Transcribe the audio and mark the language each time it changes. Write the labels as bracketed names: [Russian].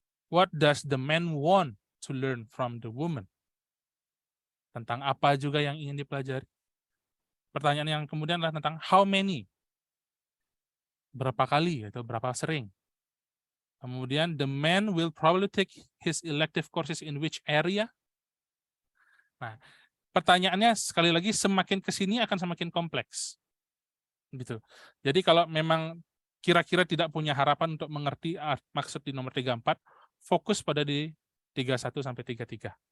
[English] What does the man want to learn from the woman? [Indonesian] Tentang apa juga yang ingin dipelajari. Pertanyaan yang kemudian adalah tentang [English] how many? [Indonesian] Berapa kali atau berapa sering? Kemudian [English] the man will probably take his elective courses in which area? [Indonesian] Nah, pertanyaannya sekali lagi semakin ke sini akan semakin kompleks. Gitu. Jadi kalau memang kira-kira tidak punya harapan untuk mengerti maksud di nomor 34, fokus pada di 31 sampai 33.